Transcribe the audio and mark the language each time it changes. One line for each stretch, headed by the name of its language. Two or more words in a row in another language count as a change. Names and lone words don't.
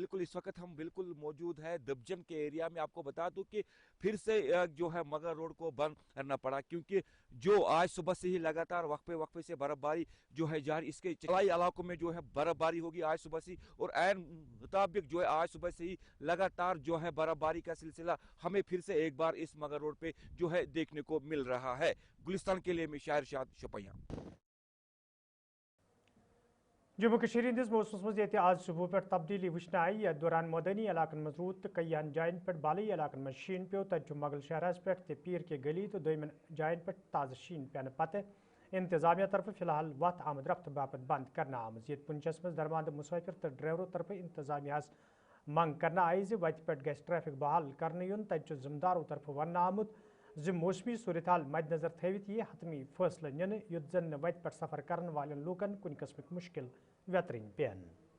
Hindi: बिल्कुल इस वक्त हम बिल्कुल मौजूद है दबजन के एरिया में। आपको बता दूं कि फिर से जो है मगर रोड को बंद करना पड़ा, क्योंकि जो आज सुबह से ही लगातार वक्फे से बर्फबारी जो है जारी, इसके चलाई इलाकों में जो है बर्फबारी होगी आज सुबह से, और ऐन मुताबिक जो है आज सुबह से ही लगातार जो है बर्फबारी का सिलसिला हमें फिर से एक बार इस मगर रोड पे जो है देखने को मिल रहा है। गुलिस्तान के लिए मैं शायर शाद शुपैया।
Kashmiri: जम्मू कश्मीर हंदिस मौसमस मज ये आज सुबह पे तब्दीली वुचन आई। यथ दौरान मदनी इलाकन मज रूद तो कईन जायन पे बालई इलाकन मज शीन पे तत मगल शहरस पे पीर के गली तो दोयमन जायन पे ताज़ शीन पेन पत इंतजामिया तरफ फिलहाल वत आमद रफ्त बापत बंद करना आमज। ये पुंछस मज दरमांद मुसाफिर तो ड्राइवरों तरफ इंतजामिया मंग करना आई वत पे गस ट्रैफिक बहाल कर यून तत जिम्मेदारों तरफ वन आमुत जि मौसमी सूरत हाल मद्देनजर थवित ये हतमी फैसले निन युत जन वत पे सफर करने वाले लूकन कुन किस्म मुश्किल व्यतरिन पेन।